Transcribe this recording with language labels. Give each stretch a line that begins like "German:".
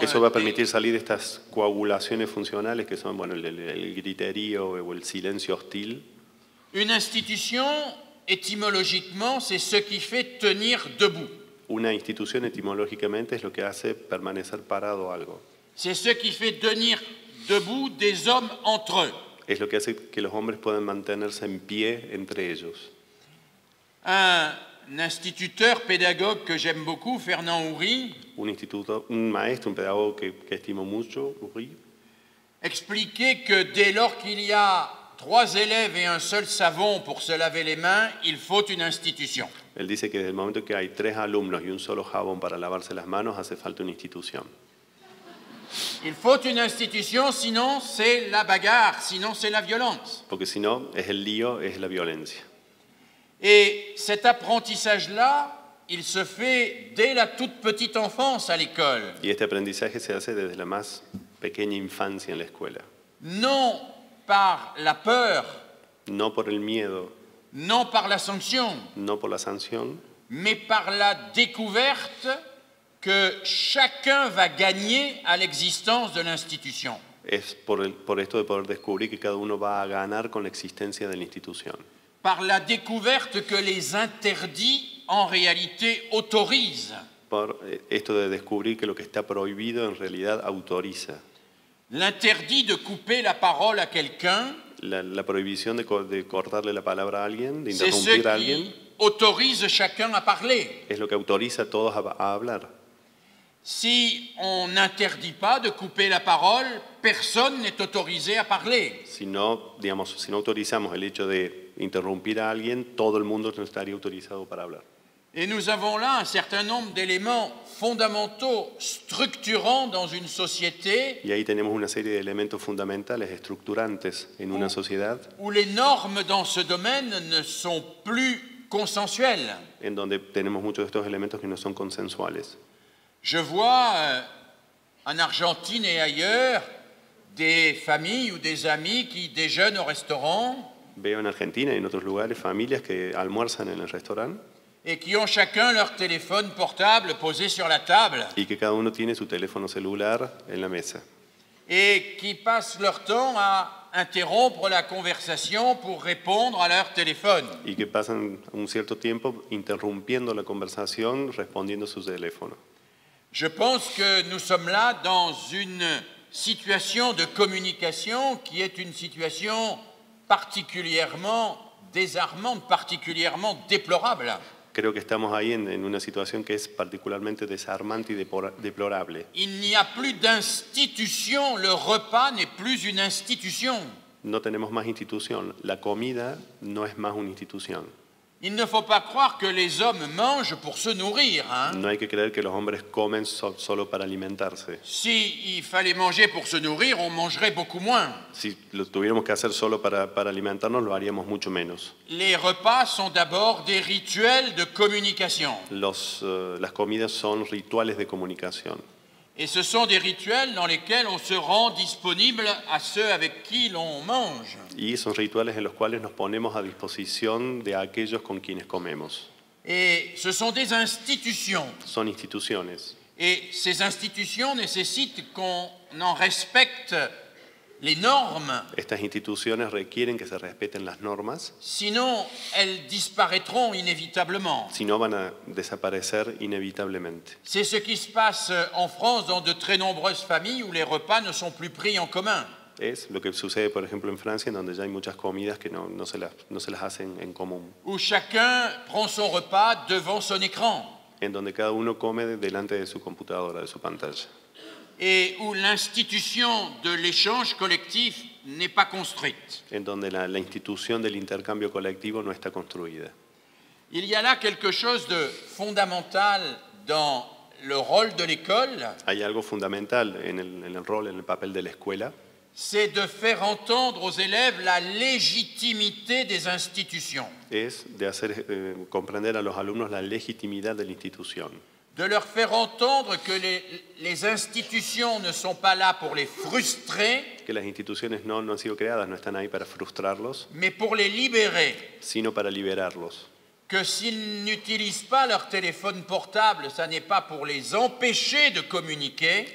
Spanish: Eso va a permitir salir de estas coagulaciones funcionales que son bueno, el griterío o el silencio hostil.
French: Une institution, étymologiquement, c'est ce qui fait tenir debout.
Spanish: Una institución etimológicamente es lo que hace permanecer parado algo.
French: C'est ce qui fait tenir debout des hommes entre eux.
Spanish: Es lo que hace que los hombres puedan mantenerse en pie entre ellos.
French: Un instituteur pédagogue que j'aime beaucoup, Fernand Houry,
Spanish: Un maestro, un pedagogo que estimo mucho, Uri,
French: expliquait que dès lors qu'il y a 3 élèves et un seul savon pour se laver les mains, il faut une institution.
Spanish: él dice que desde el momento que hay 3 alumnos y un solo jabón para lavarse las manos, hace falta una institución.
French: Il faut une institution, sinon c'est la bagarre, sinon c'est la violence.
Spanish: Porque si no, es el lío, es la violencia.
French: Et cet apprentissage-là, il se fait dès la toute petite enfance à l'école.
Spanish: Y este aprendizaje se hace desde la más pequeña infancia en la escuela.
French: Non par la peur,
Spanish: No por el miedo,
French: non par la sanction,
Spanish: no por la sanción,
French: mais par la découverte que chacun va gagner à l'existence de l'institution.
Spanish: es por esto de poder descubrir que cada uno va a ganar con la existencia de la institución.
French: Par la découverte que les interdits, en réalité, autorisent.
Spanish: Por esto de descubrir que lo que está prohibido en realidad autoriza.
French: L'interdit de couper la parole à quelqu'un,
Spanish: La prohibición de cortarle la palabra a alguien, de
French: c'est ce
Spanish: interrumpir a
French: qui
Spanish: alguien,
French: autorise chacun à parler.
Spanish: es lo que autoriza a todos a hablar.
French: Si on n'interdit pas de couper la parole, personne n'est autorisé à parler.
Spanish: Si no, digamos, si no autorizamos el hecho de interrumpir a alguien, todo el mundo no estaría autorizado para hablar.
French: Et nous avons là un certain nombre d'éléments fondamentaux, structurants dans une société
Spanish: Y ahí tenemos una serie de elementos fundamentales, estructurantes en una sociedad
French: où les normes dans ce domaine ne sont plus consensuelles.
Spanish: en donde tenemos muchos de estos elementos que no son consensuales.
French: Je vois en Argentine et ailleurs des familles ou des amis qui déjeunent au restaurant
Spanish: Veo en Argentina y en otros lugares familias que almuerzan en el restaurante
French: et qui ont chacun leur téléphone portable posé sur la table
Spanish: y que cada uno tiene su teléfono celular en la mesa
French: et qui passent leur temps à interrompre la conversation pour répondre à leur téléphone.
Spanish: y que pasan un cierto tiempo interrumpiendo la conversación, respondiendo su teléfono.
French: Je pense que nous sommes là dans une situation de communication qui est une situation particulièrement désarmante, particulièrement déplorable.
Spanish: Creo que estamos ahí en una situación que es particularmente desarmante y deplorable.
French: Il n'y a plus d'institution, le repas n'est plus une institution.
Spanish: No tenemos más institución, la comida no es más una institución.
French: Il ne faut pas croire que les hommes mangent pour se nourrir.
Spanish: No hay que creer que los hombres comen solo para alimentarse.
French: Si il fallait manger pour se nourrir, on mangerait beaucoup moins.
Spanish: Si lo tuviéramos que hacer solo para alimentarnos, lo haríamos mucho menos.
French: Les repas sont d'abord des rituels de communication.
Spanish: Las comidas son rituales de comunicación.
French: Et ce sont des rituels dans lesquels on se rend disponible à ceux avec qui l'on mange.
Spanish: Y son rituales en los cuales nos ponemos a disposición de aquellos con quienes comemos.
French: Et ce sont des institutions.
Spanish: Son instituciones.
French: Et ces institutions nécessitent qu'on en respecte les normes,
Spanish: Estas instituciones requieren que se respeten las normas,
French: sinon elles disparaîtront inévitablement.
Spanish: si no van a desaparecer inevitablemente.
French: C'est ce qui se passe en France dans de très nombreuses familles où les repas ne sont plus pris en commun,
Spanish: Es lo que sucede, por ejemplo, en Francia, en donde ya hay muchas comidas que no se las hacen en común,
French: où chacun prend son repas devant son écran
Spanish: en donde cada uno come delante de su computadora, de su pantalla,
French: et où l'institution de l'échange collectif n'est pas construite.
Spanish: en donde la institución del intercambio colectivo no está construida.
French: Il y a là quelque chose de fondamental dans le rôle de l'école,
Spanish: Hay algo fundamental en el rol, en el papel de la escuela,
French: c'est de faire entendre aux élèves la légitimité des institutions,
Spanish: es de hacer comprender a los alumnos la legitimidad de la institución,
French: de leur faire entendre que les institutions ne sont pas là pour les frustrer,
Spanish: que las instituciones no han sido creadas, no están ahí para frustrarlos,
French: mais pour les libérer,
Spanish: sino para liberarlos,
French: que s'ils n'utilisent pas leur téléphone portable, ça n'est pas pour les empêcher de communiquer,